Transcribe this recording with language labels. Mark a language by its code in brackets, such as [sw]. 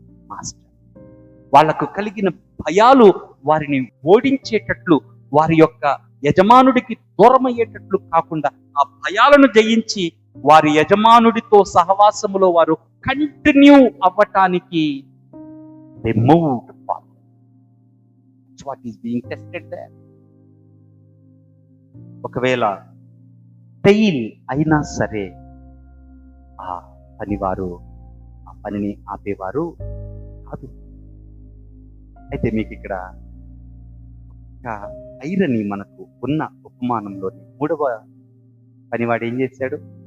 [te] Master వాళ్లకు కలిగిన భయాలు వారిని ఓడించేటట్లు, వారి యొక్క యజమానుడికి దూరమయ్యేటట్లు కాకుండా ఆ భయాలను జయించి వారి యజమానుడితో సహవాసములో వారు కంటిన్యూ అవ్వటానికి [en] they moved forward. That's what is being tested there. [te] ఒకవేళ ఫెయిల్ అయినా సరే ఆ పనివారు ఆ పనిని ఆపేవారు కాదు. అయితే మీకు ఇక్కడ ఐరనీ మనకు ఉన్న ఉపమానంలోని 3వ పనివాడు ఏం చేశాడు?